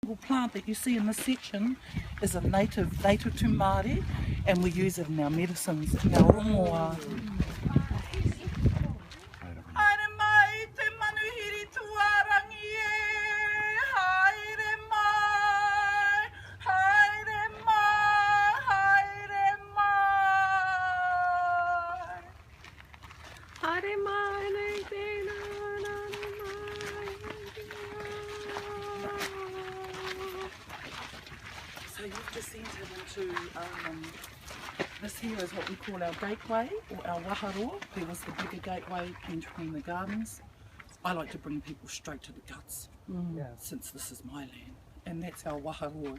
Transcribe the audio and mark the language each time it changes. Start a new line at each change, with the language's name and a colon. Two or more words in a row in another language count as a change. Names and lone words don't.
English: The plant that you see in this section is a native to Māori, and we use it in our medicines, in our rongoa.
Māori: Haere mai te manuhiri tuarangi e, haere mai, haere mai, haere mai. Haere mai nei te na na
English: So you've descended into, this here is what we call our gateway, or our waharoa. There was the bigger gateway entering the gardens. I like to bring people straight to the guts, since this is my land, and that's our waharoa.